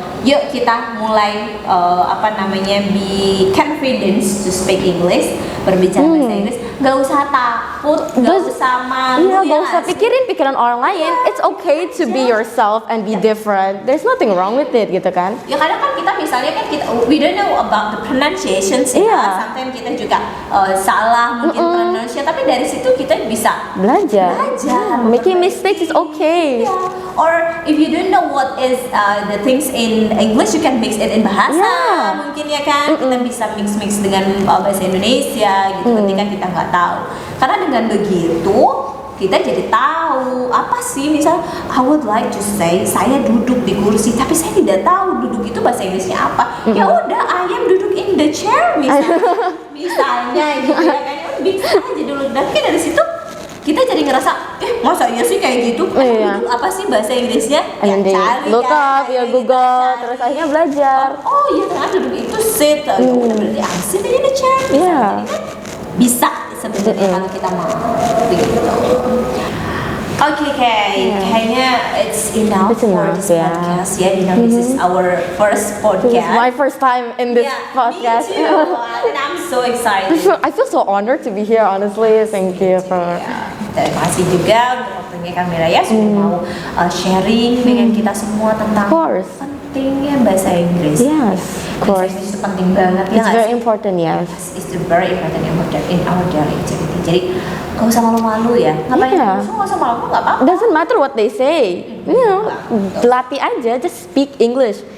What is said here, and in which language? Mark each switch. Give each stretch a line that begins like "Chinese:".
Indonesian: Yuk kita mulai
English: be confidence to speak English,
Indonesian: berbicara bahasa Inggris. Gak usah takut, gak usah malu. Gak usah pikirin pikiran orang lain.
English: It's okay to be yourself and be different. There's nothing wrong with it
Indonesian: gitu kan. Ya kadang kan kita misalnya kan
English: we don't know about the pronunciations
Indonesian: ya.
English: Sometimes
Indonesian: kita juga salah mungkin pronunciation, tapi dari situ kita bisa belajar.
English: Making mistakes is okay. Or if you don't know what is the things in English, you can mix it in bahasa
Indonesian: mungkin ya kan. Kita bisa mix dengan bahasa Indonesia gitu ketika kita nggak tahu. Karena dengan begitu kita jadi tahu apa sih, misal
English: I would like to say
Indonesian: saya duduk di kursi tapi saya tidak tahu duduk itu bahasa Inggrisnya apa. Ya udah,
English: I am
Indonesian: duduk
English: in the chair
Indonesian: misalnya gitu ya kan. Bisa aja dulu, dan dari situ kita jadi ngerasa masa iya sih kayak gitu, duduk apa sih bahasa Inggrisnya, ya cari look up, ya Google, terus akhirnya belajar. Iya ternyata duduk itu sit, udah berarti
English: I'm sitting in the chair.
Indonesian: Jadi kan bisa sebenarnya kalau kita mau gitu. Oke, kayaknya
English: it's enough for this podcast. Yeah, you know, this is our first podcast. This is my first time in this podcast. Me too. And I'm so excited. I feel so honored to be here, honestly. Thank you for...
Indonesian: Terima kasih juga untuk waktunya kamera ya, sudah mau sharing dengan kita semua tentang pentingnya bahasa Inggris.
English: Yes, of course.
Indonesian: Bahasa Inggris itu penting banget.
English: It's very important, yes. It's very important in our daily activity.
Indonesian: Jadi gak usah malu-malu ya. Ngapain gak usah malu-malu, gak apa-apa.
English: Doesn't matter what they say. You know,
Indonesian: latih aja,
English: just speak English.